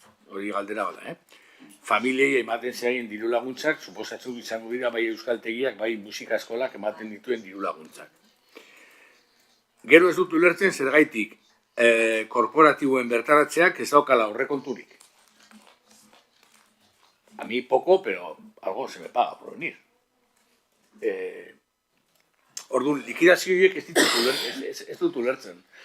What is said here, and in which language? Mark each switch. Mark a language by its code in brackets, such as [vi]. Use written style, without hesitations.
[eu] Hori galdera bada, Familiei ematen zaien diru laguntzak, suposatzen izango dira bai euskaltegiak, bai musika eskolak ematen dituen diru laguntzak. Gero ez dut ulertzen zergaitik korporatiboen bertaratzeak ez daukala aurrekonturik. [es] A mi poco, pero algo se me paga por venir. [eu] Orduan, likidazioiek ez dut ulertzen.